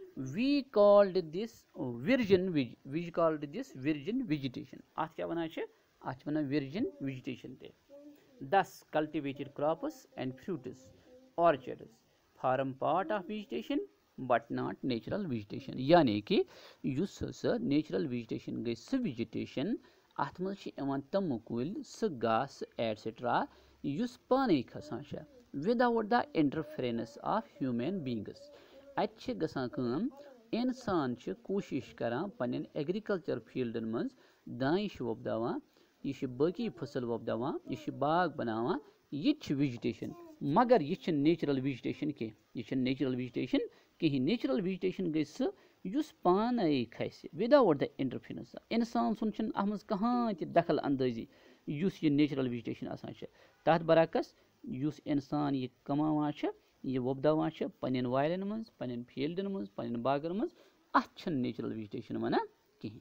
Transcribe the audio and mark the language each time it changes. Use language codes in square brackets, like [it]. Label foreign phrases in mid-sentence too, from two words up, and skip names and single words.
[en] We called this virgin vegetation. [ks] Ath kya bana chhe? Ath bana [en] virgin vegetation te. Thus cultivated crops and fruits, orchards form part of vegetation but not natural vegetation. [ks] यानी कि युस [en] natural vegetation [ks] गई सह वेजिटेशन अत मज तम कुल सह घास एटसेट्रा युस पाने खसान [en] without the interference of human beings. [ks] अत गसान इंसान कोशिश करान पन्न एग्रीकल्चर फील्डन मज दान वोपदावान, यह बाकी फसल वोपदावान, यह बाग बनावान, यह वेजिटेशन। मगर यह [en] natural vegetation [ks] कहीं [en] natural vegetation [ks] गई सह युस पाने खस [en] without the interference. [ks] इंसान सुन अत मज कहाँ दखल अंदाजी युस यह [en] natural vegetation [ks] आसान तथ बरक्स युस इंसान यह कमावान यह वोपदावान पन्न वायन मज, पन्न फील्डन मज, पन्न बागन मज, अत [en] natural vegetation [ks] वनान कहीं।